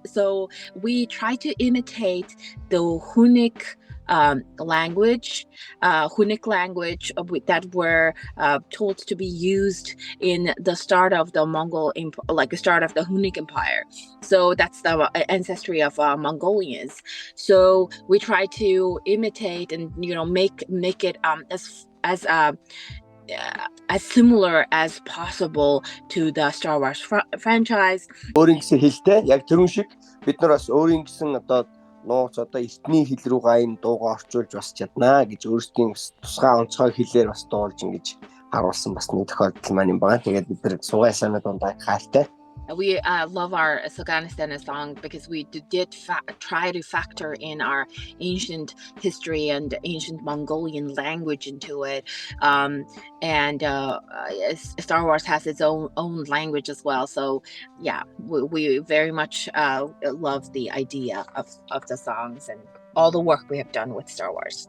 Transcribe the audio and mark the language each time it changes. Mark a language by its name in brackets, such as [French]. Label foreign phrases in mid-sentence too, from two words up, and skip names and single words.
[English] So we try to imitate the Hunnic language that were told to be used in the start of the Mongol, like the start of the Hunnic Empire. So that's the ancestry of Mongolians. So we try to imitate and make it as similar as possible to the Star Wars franchise. [Mongolian] Өөрийн гэсэн хэлтэй яг тэрүүн шиг бид нар бас өөрийн гэсэн одоо нууц одоо эртний хэл рүүгээ энэ дуугаа орчуулж бас чаднаа гэж өөрсдийн тусгай онцгой хэлээр бас дуулж ингэж харуулсан бас нэг тохиолдол маань юм байна. Тэгээд бид нар Суgaan Essena дундаа хайртай. [English] We love our Sugaan Essena song because we did try to factor in our ancient history and ancient Mongolian language into it. And Star Wars has its own language as well. So yeah, we very much love the idea of the songs and all the work we have done with Star Wars.